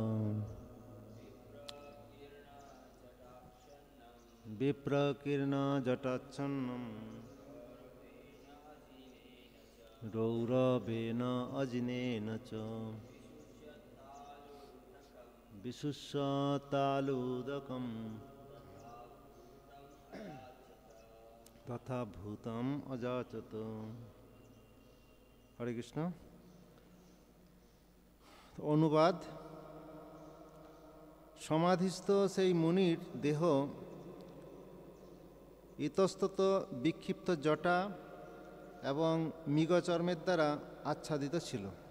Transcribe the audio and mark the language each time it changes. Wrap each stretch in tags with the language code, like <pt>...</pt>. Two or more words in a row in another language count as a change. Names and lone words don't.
<sa>বিপ্রকীর্ণ জটাচ্ছন্নম রৌরবেণ অজিনেন চ বিশুষ্যতালুদকম তথা ভূতম অযাচত। হরে কৃষ্ণ। অনুবাদ।</sa> <bn>সমাধিস্থ সেই মুনির দেহ ইতস্তত বিক্ষিপ্ত জটা এবং মৃগচর্মের দ্বারা আচ্ছাদিত ছিল।</bn>